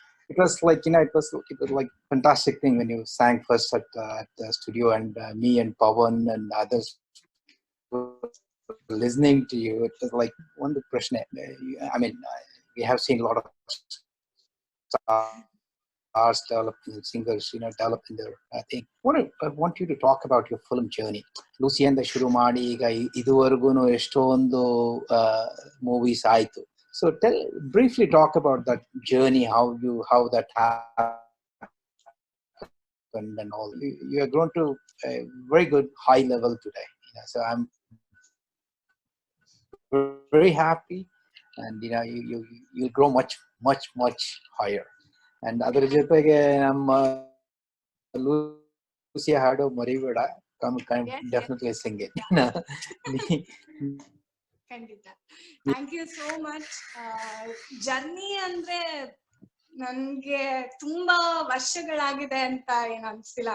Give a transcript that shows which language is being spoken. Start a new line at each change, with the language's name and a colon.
English: It was like it was like fantastic thing when you sang first at the studio, and me and Pawan and others listening to you. It was like one question. I mean, we have seen a lot of stars develop, singers, developing their thing. I want you to talk about your film journey.
Kannada: Lucy and the shuru ಮಾಡಿ ಈಗ ಇದುವರೆಗೂ ಎಷ್ಟೊಂದು movies ಆಯ್ತು.
English: So briefly talk about that journey, how that happened and all. You have grown to a very good high level today. So I'm very happy, and you grow much higher.
Kannada: And ಅದರ ಜೊತೆಗೆ ನಮ್ಮ Lucia ಹಾಡು ಮರಿಬೇಡ,
English: definitely sing it.
Kannada: ಖಂಡಿತ.
English: Thank you so much.
Kannada: Journey ಅಂದ್ರೆ ನನ್ಗೆ ತುಂಬಾ ವರ್ಷಗಳಾಗಿದೆ ಅಂತ ಏನು ಅನ್ಸ್ತಿಲ್ಲ.